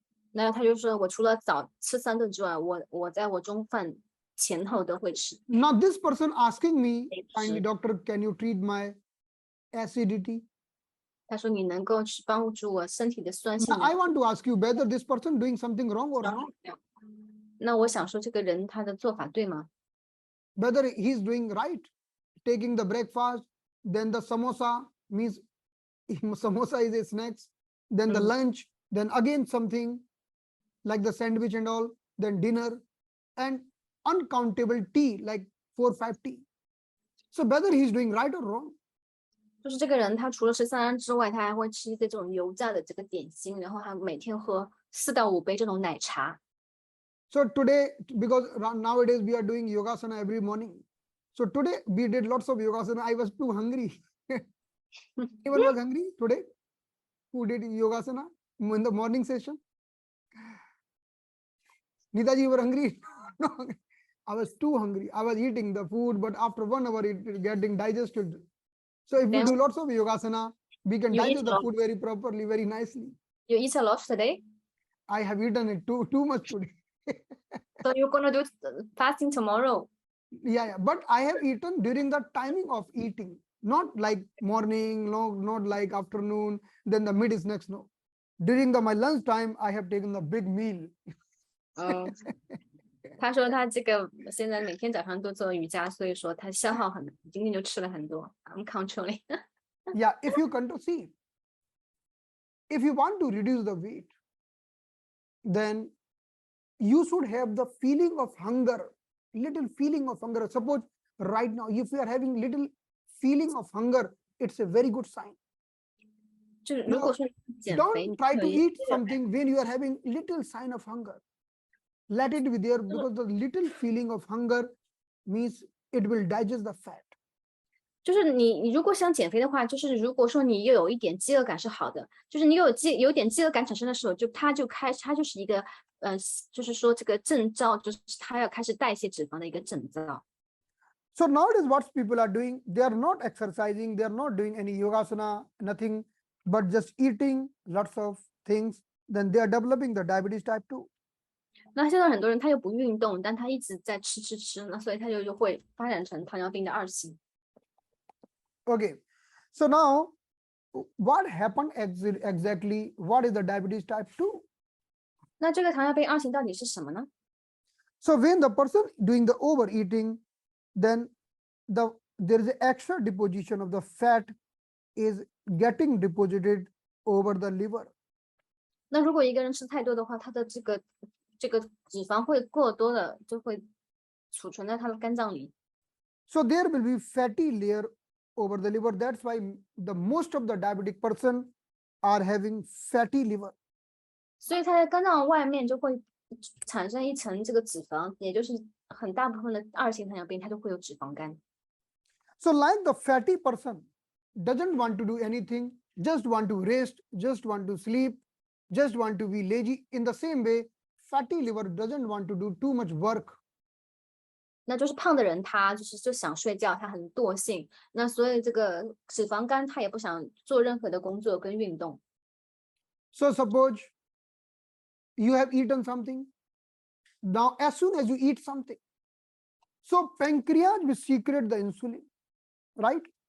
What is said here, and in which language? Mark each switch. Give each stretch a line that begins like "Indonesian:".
Chinese: 那他就说我除了早吃3顿之外，我在我中饭前后都会吃。
English: Now this person asking me, Yes. kindly doctor, can you treat my acidity?
Chinese: 他说你能够去帮助我身体的酸性
English: Now
Chinese: 吗？
English: I want to ask you whether this person doing something wrong or not.
Chinese: 那我想说这个人他的做法对吗？
English: Whether he's doing right, taking the breakfast, then the samosa means samosa is a snacks, then the lunch, then again something like the sandwich and all, then dinner, and uncountable tea like 4-5 tea. So whether he's doing right or wrong.
Chinese: 就是这个人他除了吃3餐之外，他还会吃一些这种油炸的这个点心，然后他每天喝4到5杯这种奶茶。
English: So today, because nowadays we are doing yogasana every morning. So today we did lots of yogasana. I was too hungry. Anyone was hungry today? Who did yogasana in the morning session? Nitaji, you were hungry? No, I was too hungry. I was eating the food, but after 1 hour it is getting digested. So if we do lots of yogasana, we can digest the food very properly, very nicely. You eat a lot today? I have eaten it too much today. So you're gonna do fasting tomorrow? Yeah, but I have eaten during the timing of eating, not like morning, no, not like afternoon, then the mid snacks, no. During my lunch time, I have taken the big meal.
Chinese: 他说他这个现在每天早上都做瑜伽，所以说他消耗很多，今天就吃了很多。
English: I'm controlling. Yeah, if you see, if you want to reduce the weight, then you should have the feeling of hunger, little feeling of hunger. Suppose right now, if you are having little feeling of hunger, it's a very good sign.
Chinese: 就是如果说减肥，
English: Don't try to eat something when you are having little sign of hunger. Let it be there, because the little feeling of hunger means it will digest the fat.
Chinese: 就是你如果想减肥的话，就是如果说你又有一点饥饿感是好的，就是你有点饥饿感产生的时候，它就是一个就是说这个征兆，就是它要开始代谢脂肪的一个征兆。
English: So nowadays, what people are doing, they are not exercising, they are not doing any yogasana, nothing, but just eating lots of things. Then they are developing the diabetes type 2.
Chinese: 那现在很多人他又不运动，但他一直在吃，那所以他就会发展成糖尿病的2型。
English: Okay, so now what happened exactly? What is the diabetes type 2?
Chinese: 那这个糖尿病2型到底是什么呢？
English: So when the person doing the overeating, then there is extra deposition of the fat is getting deposited over the liver.
Chinese: 那如果一个人吃太多的话，他的这个脂肪会过多的，就会储存在他的肝脏里。
English: So there will be fatty layer over the liver. That's why the most of the diabetic person are having fatty liver.
Chinese: 所以他在肝脏外面就会产生一层这个脂肪，也就是很大部分的2型糖尿病，它就会有脂肪肝。
English: So like the fatty person doesn't want to do anything, just want to rest, just want to sleep, just want to be lazy. In the same way, fatty liver doesn't want to do too much work.
Chinese: 那就是胖的人，他就想睡觉，他很惰性。那所以这个脂肪肝，他也不想做任何的工作跟运动。
English: So suppose you have eaten something. Now, as soon as you eat something, so pancreas will secrete the insulin, right?